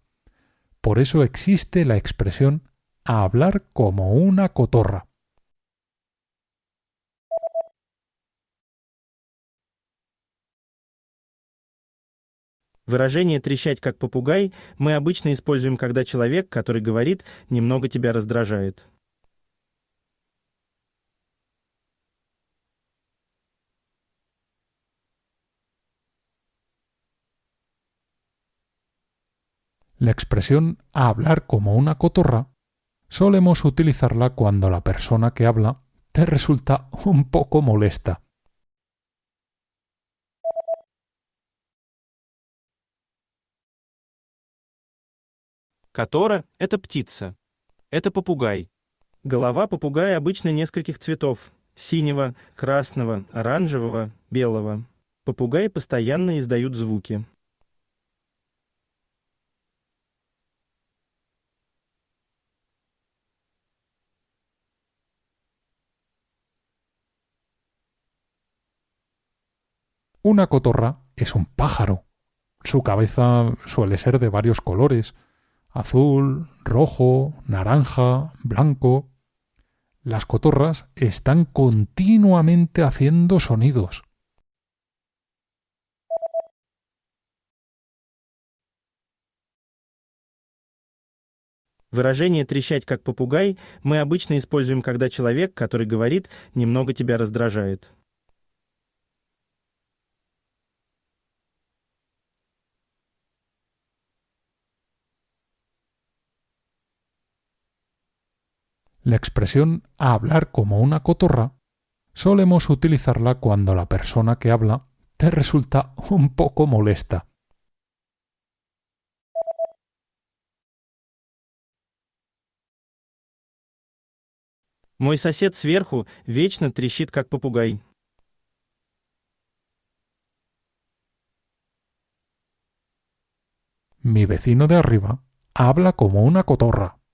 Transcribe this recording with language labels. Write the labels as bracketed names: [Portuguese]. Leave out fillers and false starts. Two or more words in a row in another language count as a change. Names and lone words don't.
[Spanish] Por eso existe la expresión hablar como una cotorra. [Russian] Выражение «трещать как попугай» мы обычно используем, когда человек, который говорит, немного тебя раздражает. [Spanish] La expresión hablar como una cotorra solemos utilizarla cuando la persona que habla te resulta un poco molesta. [Russian] Котора — это птица. Это попугай. Голова попугая обычно нескольких цветов: синего, красного, оранжевого, белого. Попугаи постоянно издают звуки. [Spanish] Una cotorra es un pájaro. Su cabeza suele ser de varios colores: azul, rojo, naranja, blanco. Las cotorras están continuamente haciendo sonidos. [Russian] Выражение «трещать как попугай» мы обычно используем, когда человек, который говорит, немного тебя раздражает. [Spanish] La expresión hablar como una cotorra solemos utilizarla cuando la persona que habla te resulta un poco molesta. [Russian] Мой сосед сверху вечно трещит как попугай. [Spanish] Mi vecino de arriba habla como una cotorra.